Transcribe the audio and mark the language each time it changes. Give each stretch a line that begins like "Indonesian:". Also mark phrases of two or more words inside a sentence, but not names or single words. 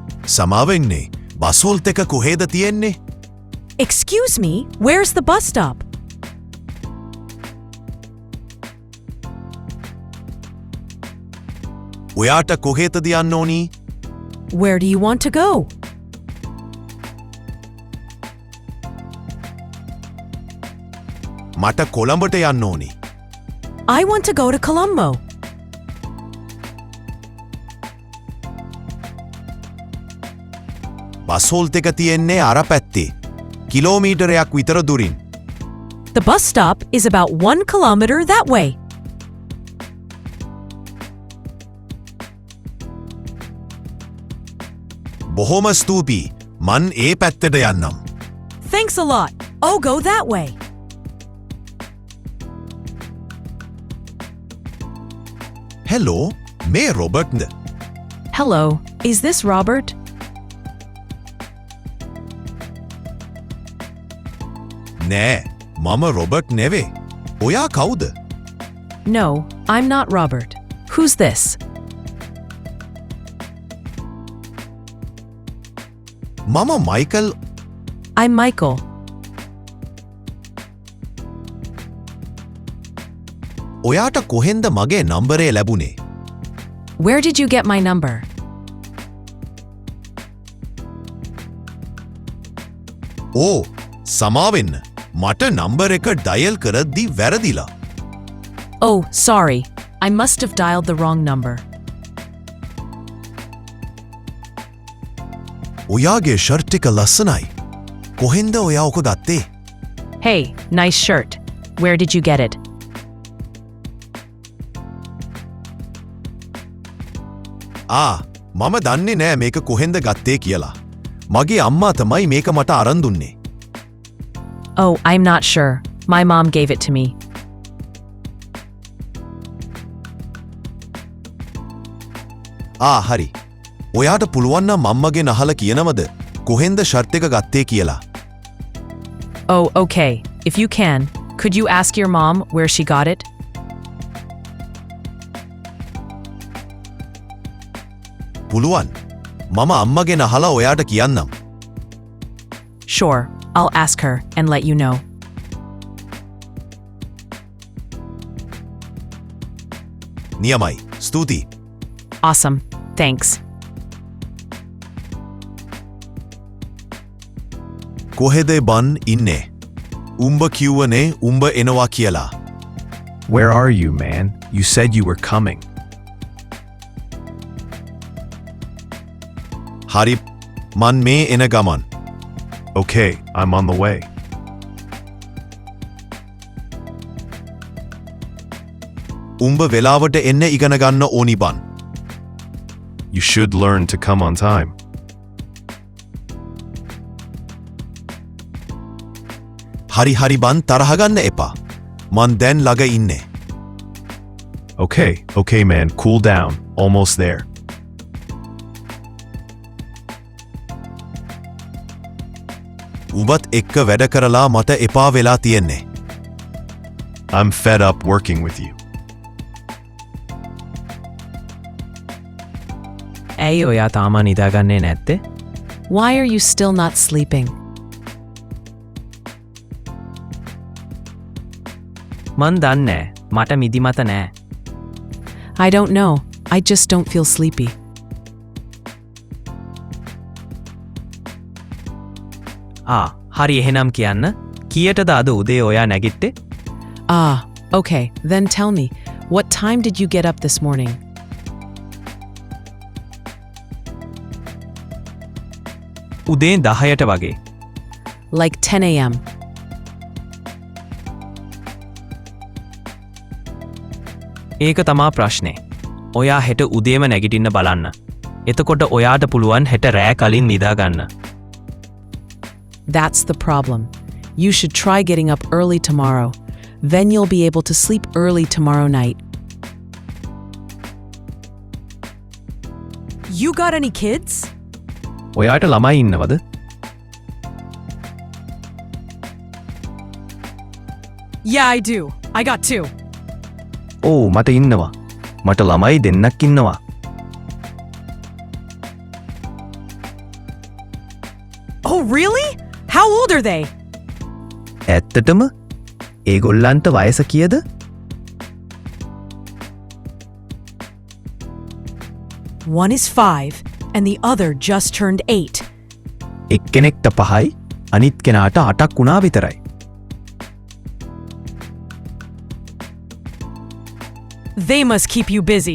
Sinhala: සමාවෙන්නේ බස්හෝල්ට් එක කොහෙද තියෙන්නේ?
English: Excuse me, where's the bus stop?
Sinhala: ඔයාට කොහෙටද යන්න ඕනි?
English: Where do you want to go?
Sinhala: මට කොළඹට යන්න ඕනි.
English: I want to go to Colombo.
Sinhala: බස්හෝල්ට් එක තියෙන්නේ අර පැත්තේ. කිලෝමීටරයක් විතර දුරින්.
English: The bus stop is about 1 kilometer that way.
Sinhala: බොහොම ස්තුතියි. මන් ඒ පැත්තට යන්නම්.
English: Thanks a lot. I'll go that way.
Sinhala: හෙලෝ, මේ රොබර්ට්ද?
English: Hello, is this Robert?
Sinhala: නෑ, මම රොබර්ට් නෙවේ. ඔයා කවුද?
English: No, I'm not Robert. Who's this?
Sinhala: මම මයිකල්.
English: I'm Michael.
Sinhala: ඔයාට කොහෙන්ද මගේ නම්බරේ ලැබුණේ?
English: Where did you get my number?
Sinhala: ඕ, සමාවෙන්න. මට නම්බර එක ඩයල් කරද්දී වැරදිලා.
English: Oh, sorry. I must have dialed the wrong number.
Sinhala: ඔයාගේ ෂර්ට් එක ලස්සනයි. කොහෙන්ද ඔයා ඔක ගත්තේ?
English: Hey, nice shirt. Where did you get it?
Sinhala: මම දන්නේ නෑ මේක කොහෙන්ද ගත්තේ කියලා. මගේ අම්මා තමයි මේක මට අරන් දුන්නේ.
English: Oh, I'm not sure. My mom gave it to me.
Sinhala: හරි. ඔයාට පුළුවන් නම් අම්මගෙන් අහලා කියනවද කොහෙන්ද ෂර්ට් එක ගත්තේ කියලා?
English: Oh, okay. If you can, could you ask your mom where she got it?
Sinhala: පුළුවන්. මම අම්මගෙන් අහලා ඔයාට කියන්නම්.
English: Sure, I'll ask her and let you know.
Sinhala: නියමයි. ස්තුතියි.
English: Awesome. Thanks.
Sinhala: කොහෙද බන් ඉන්නේ? උඹ කිව්වනේ උඹ එනවා කියලා.
English: Where are you, man? You said you were coming.
Sinhala: හරි. මන් මේ එන ගමන්.
English: Okay, I'm on the way.
Sinhala: උඹ වෙලාවට එන්න ඉගෙන ගන්න ඕනි බන්.
English: You should learn to come on time.
Sinhala: හරි බන් තරහ ගන්න එපා. මන් දැන් ළඟ ඉන්නේ.
English: Okay, man, cool down. Almost there.
Sinhala: උඹත් එක්ක වැඩ කරලා මට එපා වෙලා තියෙන්නේ.
English: I'm fed up working with you.
Sinhala: ඇයි ඔයා තාම නිදාගන්නේ නැත්තේ?
English: Why are you still not sleeping?
Sinhala: මන් දන්නේ මට මිදිමත නෑ.
English: I don't know. I just don't feel sleepy.
Sinhala: හරි එහෙනම් කියන්න. කීයටද අද උදේ ඔයා නැගිට්ටේ?
English: Okay. Then tell me, what time did you get up this morning?
Sinhala: උදේ 10ට වගේ.
English: Like 10 a.m.
Sinhala: ඒක තමා ප්‍රශ්නේ. ඔයා හෙට උදේම නැගිටින්න බලන්න. එතකොට ඔයාට පුළුවන් හෙට රෑ කලින් නිදාගන්න.
English: That's the problem. You should try getting up early tomorrow. Then you'll be able to sleep early tomorrow night. You got any kids?
Sinhala: ඔයාට ළමයි ඉන්නවද?
English: Yeah, I do. I got 2.
Sinhala: ඕ මට ඉන්නවා. මට ළමයි දෙන්නක් ඉන්නවා.
English: really? How old are they?
Sinhala: ඇත්තටම ඒගොල්ලන්ට වයස කියද?
English: One is 5 and the other just turned 8.
Sinhala: එක්කෙනෙක්ට 5යි අනිත් කෙනාට 8ක් වුණා විතරයි.
English: They must keep you busy.